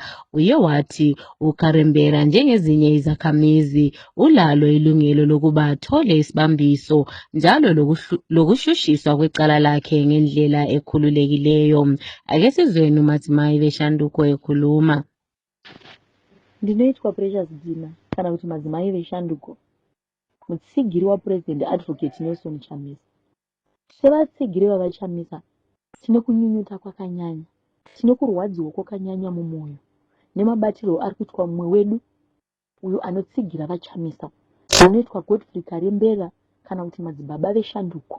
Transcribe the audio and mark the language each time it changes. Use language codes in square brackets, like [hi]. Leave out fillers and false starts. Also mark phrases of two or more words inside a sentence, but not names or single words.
[nd] Uye wathi uKarembera njengezinye izakhamizi ulalo ilungelo lokuba athole isibambiso njalo lokushushiswa kwecala lakhe ngendlela ekhululekileyo. Ake sizweni uMadzimai Veshanduko ekhuluma. [sn] Ndinoitwa Precious Dina kana kuti Madzimai Veshanduko, mutsigiri waPurezidendi Advocate Nelson Chamisa. Sevatsigiri vavaChamisa tine kunyunyuta kwakanyanya, tine kurwadziwa kwakanyanya mumwoyo nemabatiro ari kuitwa mumwe wedu uyo anotsigira vaChamisa, anoitwa Godfrey Karembera kana kuti madzibaba Veshanduko.